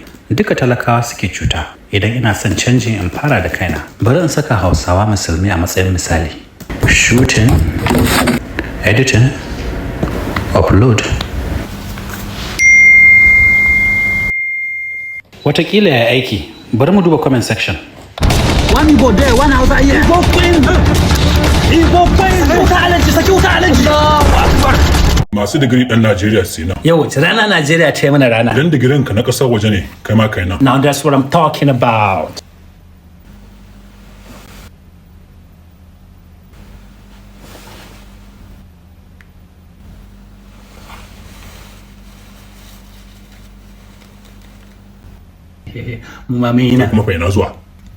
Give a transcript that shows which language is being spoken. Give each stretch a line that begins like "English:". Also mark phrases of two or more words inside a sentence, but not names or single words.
Hausa: Duka talakawa suke cuta. Idan ina son canjin in fara da kaina. Bari in saka Hausawa musulmi a matsayin misali.
English: Shooting, editing, upload.
Hausa: Wataƙila ya aiki. Bari mu duba
English: comment section. One Igbo there, one Hausa here. Igbo queen! Igbo queen!
Hausa: Wuta alaji, saki wuta alaji! Masu digiri ɗan Najeriya sai na. Yau wace rana Najeriya ta yi mana rana? Idan digirin ka na ƙasar waje ne, kai ma kai na.
English: Now that's what I'm talking about.
Hausa: Mu ma mai Kuma fa ina zuwa.